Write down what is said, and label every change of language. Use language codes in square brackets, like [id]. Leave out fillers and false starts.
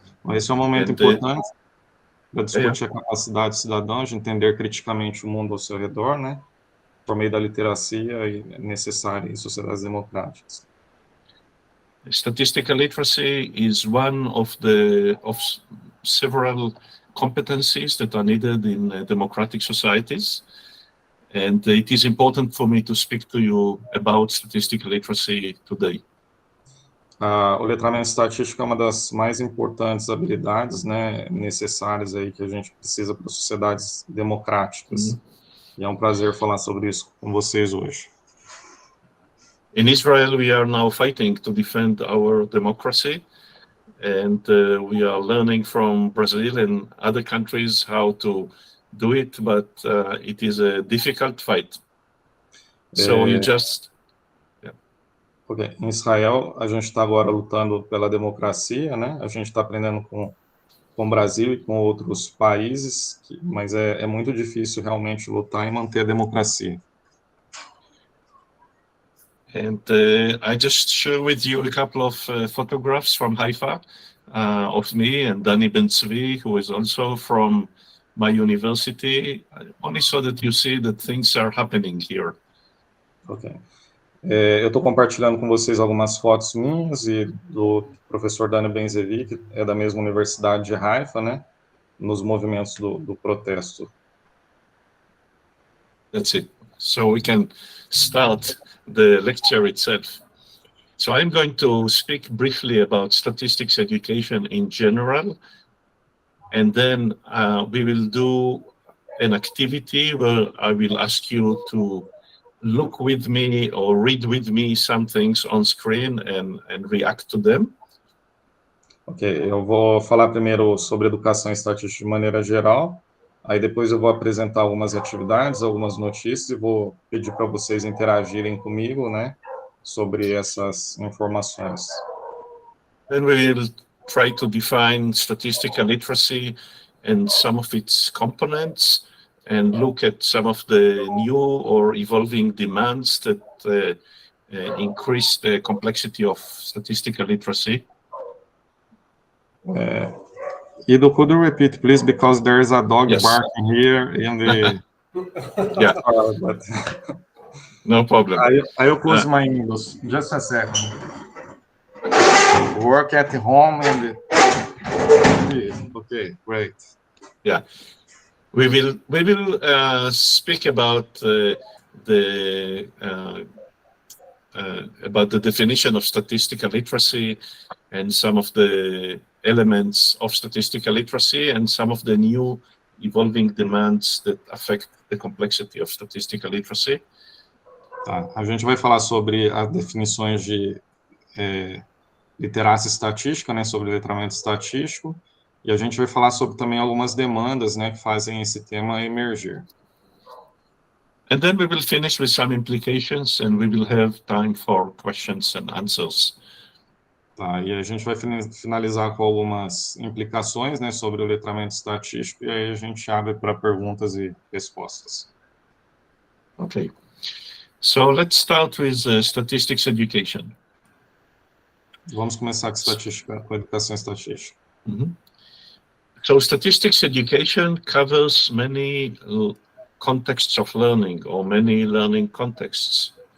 [pt] Esse é um momento importante para discutir a capacidade de cidadãos de entender criticamente o mundo ao seu redor, né? Por meio da literacia necessária em sociedades democráticas. [en] Statistical literacy is one of several competencies that are needed in democratic societies, and it is important for me to speak to you about statistical literacy today. [pt] O letramento estatístico é uma das mais importantes habilidades, né, necessárias aí que a gente precisa para sociedades democráticas. E é um prazer falar sobre isso com vocês hoje. [en] In Israel, we are now fighting to defend our democracy, and we are learning from Brazil and other countries how to do it, but it is a difficult fight. So you just... Okay. [pt] Em Israel, a gente está agora lutando pela democracia, né? A gente está aprendendo com o Brasil e com outros países, mas é muito difícil realmente lutar e manter a democracia. [en] And I just share with you a couple of photographs from Haifa of me and Dani Ben-Tzvi, who is also from my university, only so that you see that things are happening here. Ok. [pt] Eu estou compartilhando com vocês algumas fotos minhas e do professor Dani Ben-Tzvi, que é da mesma universidade de Haifa, né? Nos movimentos do protesto. [en] That's it. So we can start the lecture itself. So I'm going to speak briefly about statistics education in general, and then we will do an activity where I will ask you to look with me or read with me some things on screen and react to them. [pt] Ok, eu vou falar primeiro sobre educação estatística de maneira geral, Aí depois eu vou apresentar algumas atividades, algumas notícias e vou pedir para vocês interagirem comigo, né, sobre essas informações. [en] Then we will try to define statistical literacy and some of its components and look at some of the new or evolving demands that increase the complexity of statistical literacy. Iddo, could you repeat, please, because there is a dog Yes. barking here in the... Yeah, but no problem. I'll close my windows. Just a second. Work at home and... Okay, great. Yeah, we will speak about the definition of statistical literacy and some of the elements of statistical literacy and some of the new evolving demands that affect the complexity of statistical literacy. [pt] Tá, a gente vai falar sobre as definições de literacia estatística, né, sobre letramento estatístico, e a gente vai falar sobre também algumas demandas, né, que fazem esse tema emergir. [en] And then we will finish with some implications and we will have time for questions and answers. [pt] Tá, e a gente vai finalizar com algumas implicações, né, sobre o letramento estatístico, e aí a gente abre para perguntas e respostas. [en] Okay, so let's start with statistics education. [pt] Vamos começar com a educação estatística. Mm-hmm. [en] So statistics education covers many contexts of learning or many learning contexts.